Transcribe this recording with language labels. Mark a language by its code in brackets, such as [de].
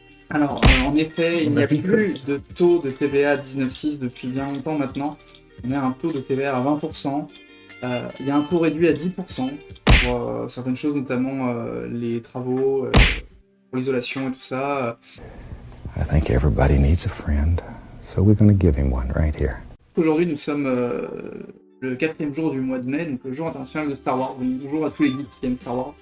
[fr] Alors en effet il n'y a plus de taux de TVA à 19,6 depuis bien longtemps maintenant. On a un taux de TVA à 20%. Il y a un taux réduit à 10% pour certaines choses, notamment les travaux, pour l'isolation et tout ça. [en] I think everybody needs a friend, so we're gonna give him one right here. [fr] Aujourd'hui nous sommes le 4e jour du mois de mai, donc le jour international de Star Wars. Donc bonjour à tous les geeks qui aiment Star Wars.